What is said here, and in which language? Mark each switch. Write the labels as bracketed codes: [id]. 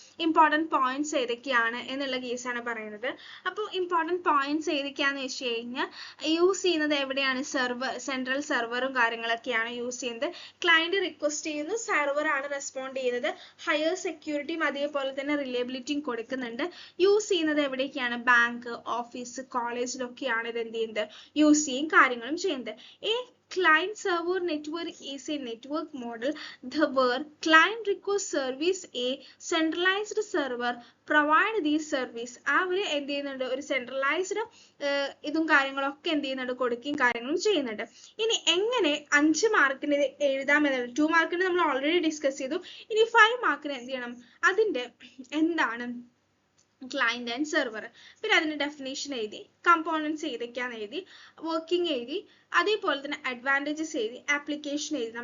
[ml] Important points ഏതൊക്കെയാണ് എന്നുള്ള കേസാണ് പറയുന്നത്. അപ്പോൾ ഇമ്പോർട്ടൻറ്റ് പോയിന്റ്സ് ഏതൊക്കെയാന്ന് വെച്ച് കഴിഞ്ഞാൽ യൂസ് ചെയ്യുന്നത് എവിടെയാണ്, സെൻട്രൽ സെർവറും കാര്യങ്ങളൊക്കെയാണ് യൂസ് ചെയ്യുന്നത്. ക്ലയന്റ് റിക്വസ്റ്റ് ചെയ്യുന്നു, സെർവർ ആണ് റെസ്പോണ്ട് ചെയ്യുന്നത്. ഹയർ സെക്യൂരിറ്റിയും അതേപോലെ തന്നെ റിലയബിലിറ്റിയും കൊടുക്കുന്നുണ്ട്. യൂസ് ചെയ്യുന്നത് എവിടേക്കാണ്, ബാങ്ക്, ഓഫീസ്, കോളേജിലൊക്കെയാണ് ഇത് എന്ത് ചെയ്യുന്നത്, യൂസ് ചെയ്യും കാര്യങ്ങളും ചെയ്യുന്നത്. [en] Client server network is a network model where client request service a centralized server provide these service. [ml] അവർ എന്ത് ചെയ്യുന്നുണ്ട്, ഒരു സെൻട്രലൈസ്ഡ് ഇതും കാര്യങ്ങളൊക്കെ എന്ത് ചെയ്യുന്നുണ്ട്, കൊടുക്കുകയും കാര്യങ്ങളും ചെയ്യുന്നുണ്ട്. ഇനി എങ്ങനെ 5 മാർക്കിന് എഴുതാം എന്നുള്ളത്, 2 മാർക്കിന് നമ്മൾ ഓൾറെഡി ഡിസ്കസ് ചെയ്തു. ഇനി 5 മാർക്കിന് എന്ത് ചെയ്യണം, അതിന്റെ എന്താണ് ക്ലയന്റ് ആൻഡ് സെർവർ, പിന്നെ അതിന്റെ ഡെഫിനേഷൻ എഴുതി, കമ്പോണൻസ് ഏതൊക്കെയാന്ന് എഴുതി, വർക്കിംഗ് എഴുതി, അതേപോലെ തന്നെ അഡ്വാൻറ്റേജസ് എഴുതി, ആപ്ലിക്കേഷൻ എഴുതി.